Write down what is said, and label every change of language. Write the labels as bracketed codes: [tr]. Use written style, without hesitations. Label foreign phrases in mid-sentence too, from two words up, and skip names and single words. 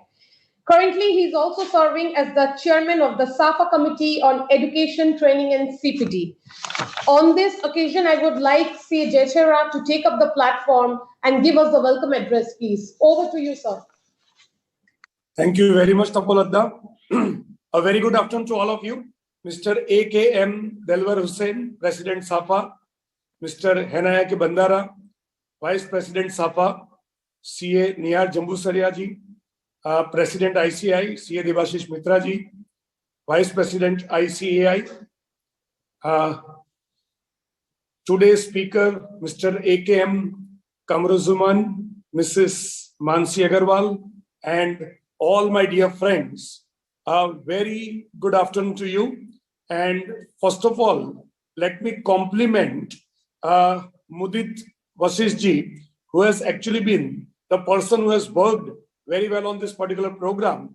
[en] Currently, he is also serving as the chairman of the Safa Committee on Education, Training, and CPT. On this occasion, I would like CA Jaichara to take up the platform and give us the welcome address, please. Over to you, sir. Thank you very much, Tapoladda. A very good afternoon to all of you. Mr. A.K.M. Delwar Hussain, President Safa, Mr. Henayake Bandara, Vice President Safa, CA Niyar Jambusaria ji, President ICAI, CA Debashish Mitra ji, Vice President ICAI, today's speaker, Mr. A.K.M. Kamruzuman, Mrs. Mansi Agarwal, and all my dear friends. A very good afternoon to you. And first of all, let me compliment Mudit Vasishji, who has actually been the person who has worked very well on this particular program.